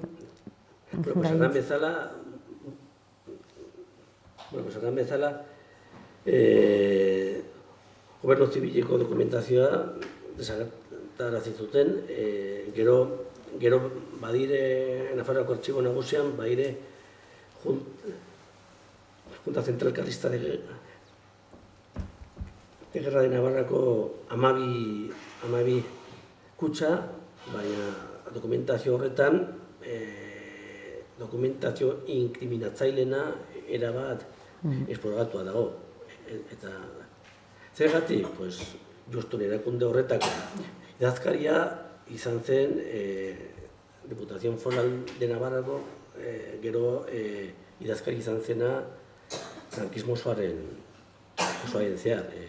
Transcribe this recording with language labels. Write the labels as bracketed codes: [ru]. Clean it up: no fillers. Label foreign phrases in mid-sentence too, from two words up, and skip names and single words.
[eu] Esan bezala, gobernu zibileko dokumentazioa desagertarazi zuten, gero badire Nafarroako artxibo nagusian, badire Junta Zentralkarlista de Guerra de Navarrako 12 kutxa, baina dokumentazio horretan, dokumentazio inkriminatzailena erabat esploragatua dago. Eta zergatik, justu erakunde horretako idazkaria izan zen Diputación Foral de Navarrako, gero idazkari izan zena frankismo osoaren zehar.